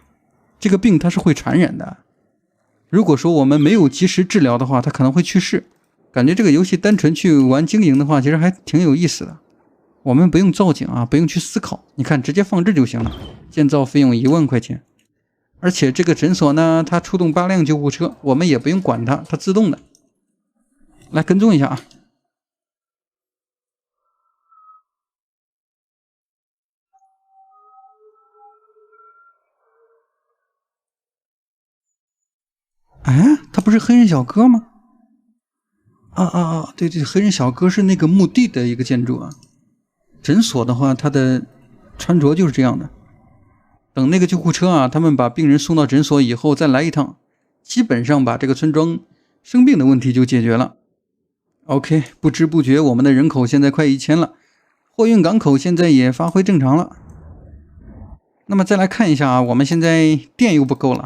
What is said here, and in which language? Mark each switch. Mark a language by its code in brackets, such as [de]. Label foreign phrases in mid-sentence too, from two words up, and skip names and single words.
[zh] 這個病它是會傳染的，如果說我們沒有及時治療的話，它可能會去世。感覺這個遊戲單純去玩經營的話，其實還挺有意思的。我們不用造景啊，不用去思考，你看直接放置就行了。建造費用1萬塊錢，而且這個診所呢，它出動8輛救護車，我們也不用管它，它自動的。來跟蹤一下啊。哎，他不是黑人小哥嗎？对，黑人小哥是那个墓地的一個建築啊。診所的話，他的穿着就是這樣的。等那個救護車啊，他們把病人送到診所以後再來一趟，基本上把這個村莊生病的問題就解決了。OK， 不知不覺我們的人口現在快1000了，貨運港口現在也發揮正常了。那麼再來看一下啊，我們現在電又不夠了。